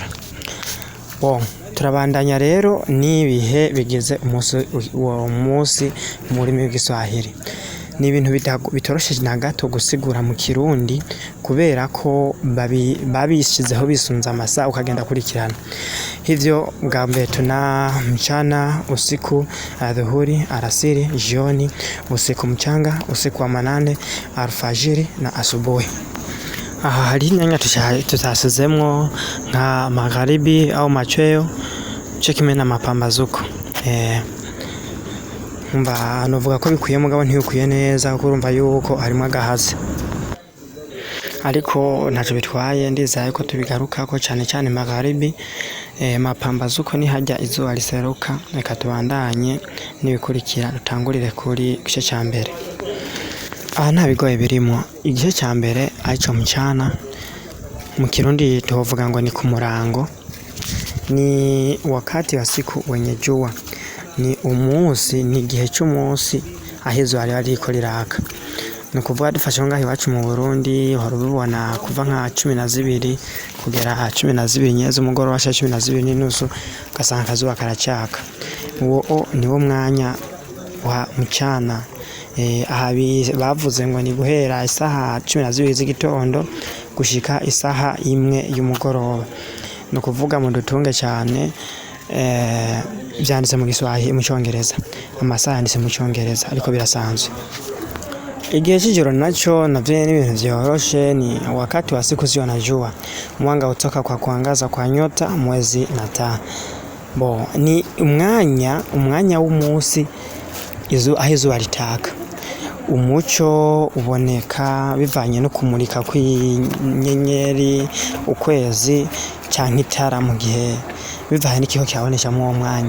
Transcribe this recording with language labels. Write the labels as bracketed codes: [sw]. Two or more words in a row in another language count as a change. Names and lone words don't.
[rn] Turabandanya rero n'ibihe bigize umunsi mu rurimi rw'igiswahili. Ni ibintu bitoroshe na gato gusigura mu Kirundi, kubera ko babishizeho bisunza amasaha ukagenda kurikirana. [sw] Hivyo bwa mbere tuna mchana, usiku, adhuhuri, alasiri, jioni, usiku mchanga, usiku wa manane, alfajiri na asubuhi. [rn] Aha hari inyanya tutasizemwo nka [sw] magharibi au machweo, [rn] cyo kimwe na mapambazuko. Umva novuga ko bikwiye mugabo ntibikwiye neza, kuko urumva yuko harimo agahaze, ariko ntacyo bitwaye. Ndizaye ko tubigaruka ko cyane magharibi, mapambazuko ni hajya izuba riseruka. Reka tubandanye nibikurikira, dutangurire kuri gice cya mbere. Aha nta bigoye birimo. Igice cya mbere arico mchana, mu Kirundi tuvuga ngo ni ku murango, [sw] ni wakati wa siku wenye jua, [rn] ni umunsi, ni igihe cy'umunsi aho izuba ririko riraka. Ni ukuvuga dufashe ngaho iwacu mu Burundi, uhora ubibona kuva nka 12 kugera 12 nyeze umugoroba wa 12 n'inusu, ugasanga akazuba karacaka. Uwo niwo mwanya wa mchana. Aha bavuze ngo ni guhera isaha 12 z'igitondo gushika isaha 1 y'umugoroba. No kuvuga mu dutunge cyane byanditse mu Giswahili, mu Cyongereza, amasaha yanditse mu Cyongereza, ariko birasanzwe. Igihe cy'ijoro nacho navyo ni ibintu vyoroshe, [sw] ni wakati wa siku sio na jua, mwanga utoka kwa kuangaza kwa nyota, mwezi na taa. [rn] Ni umwanya w'umunsi aho izuba ritaka. Umuco uboneka bivanye no kumurika kw'inyenyeri, ukwezi cyangwa itara, mu gihe bivanye n'ikiho cyabonesha mu mwanya.